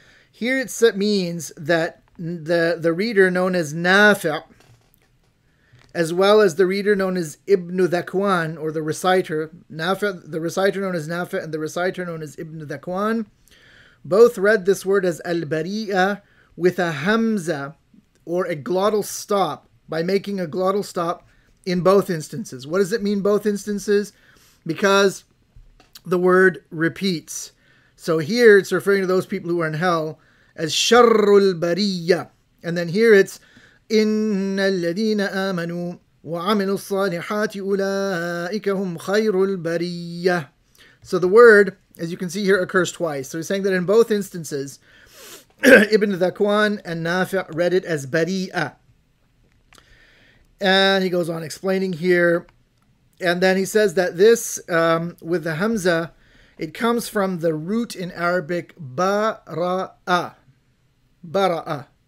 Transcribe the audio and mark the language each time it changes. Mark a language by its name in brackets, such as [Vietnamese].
[English] Here it means that the reader known as Nafi', as well as the reader known as Ibn Dhakwan, or the reciter, Nafi', the reciter known as Nafi' and the reciter known as Ibn Dhakwan, both read this word as al-bari'ah with a hamza, or a glottal stop, by making a glottal stop in both instances. What does it mean, both instances? Because the word repeats. So here it's referring to those people who are in hell as sharrul bariyya. And then here it's [Arabic] إِنَّ الَّذِينَ آمَنُوا وَعَمِلُوا الصَّالِحَاتِ أُولَٰئِكَ هُمْ خَيْرُ الْبَرِيَّةِ. [English] So the word, as you can see here, occurs twice. So he's saying that in both instances, Ibn Dhakwan and Nafi' read it as bari'ah. And he goes on explaining here. And then he says that this, with the hamza, it comes from the root in Arabic, bara'a. Bara'a.